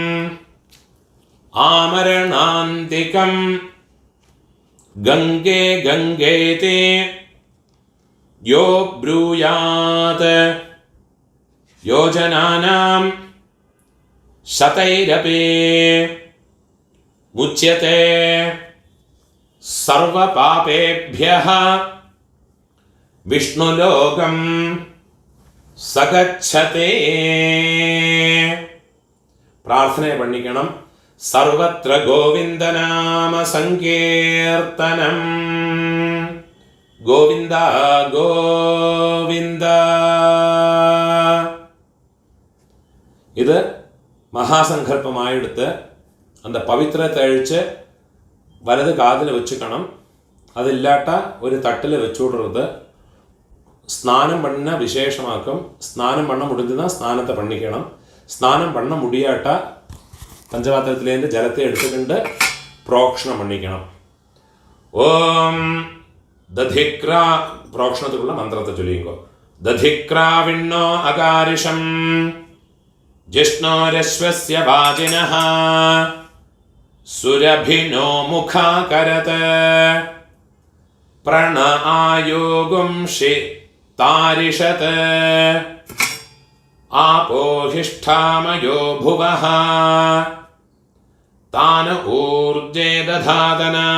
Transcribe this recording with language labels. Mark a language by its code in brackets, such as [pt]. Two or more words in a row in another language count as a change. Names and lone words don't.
[sa] आमरणान्तिकं गंगे गंगेति यो ब्रूयात् योजनानां शतैरपि मुच्यते सर्वपापेभ्यः विष्णुलोकं सगच्छते. [ta] பிரார்த்தனை பண்ணிக்கணும். [sa] सर्वत्र गोविंद नाम संकीर्तनं. गोविंद गोविंद. [ml] ഇത് മഹാസങ്കല്പമായെടുത്ത് அந்த പവിത്രത്തെ അഴിച്ച് വലത് കാതിൽ വെച്ചുക്കണം. അതില്ലാട്ട ഒരു തട്ടിൽ വെച്ചുവിടരുത്. [ta] ஸ்நானம் பண்ண விசேஷமாக்கும். ஸ்நானம் பண்ண முடிஞ்சுதான் ஸ்நானத்தை பண்ணிக்கணும். ஸ்நானம் பண்ண முடியாட்டா பஞ்சபாத்திரத்திலேருந்து ஜலத்தை எடுத்துக்கிண்டு புரோக்ஷணம் பண்ணிக்கணும். ஓம் ததிக்ரா புரோக்ஷணத்துக்குள்ள மந்திரத்தை சொல்லிங்கோ. [sa] दधिक्राविण्णो अकारिशं जिष्णोरश्वस्य वाजिनः सुरभिनो मुखाकरत प्रण आयोगुंषि तारिषत् आपोहिष्ठामयो भुवः तान ऊर्जे दधातन